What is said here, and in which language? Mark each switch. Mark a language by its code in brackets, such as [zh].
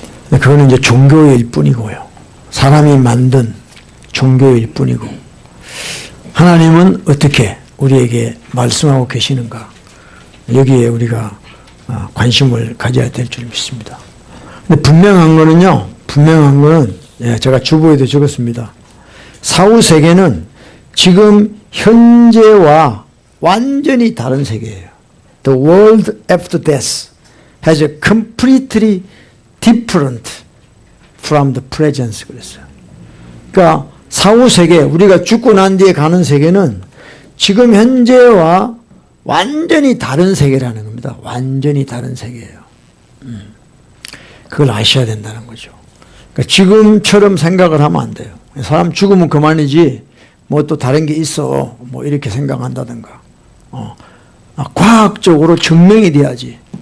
[ko] 그거는 이제 종교일 뿐이고요. 사람이 만든 종교일 뿐이고, 하나님은 어떻게 우리에게 말씀하고 계시는가, 여기에 우리가 관심을 가져야 될 줄 믿습니다. 근데 분명한 거는 제가 주보에도 적었습니다. 사후세계는 지금 현재와 완전히 다른 세계예요. [en] The world after death has a completely different from the present. [ko] 그랬어요. 그러니까 사후세계, 우리가 죽고 난 뒤에 가는 세계는 지금 현재와 완전히 다른 세계라는 겁니다. 완전히 다른 세계예요. 그걸 아셔야 된다는 거죠. 그러니까 지금처럼 생각을 하면 안 돼요. 사람 죽으면 그만이지 뭐 또 다른 게 있어 뭐 이렇게 생각한다든가, 과학적으로 증명이 돼야지.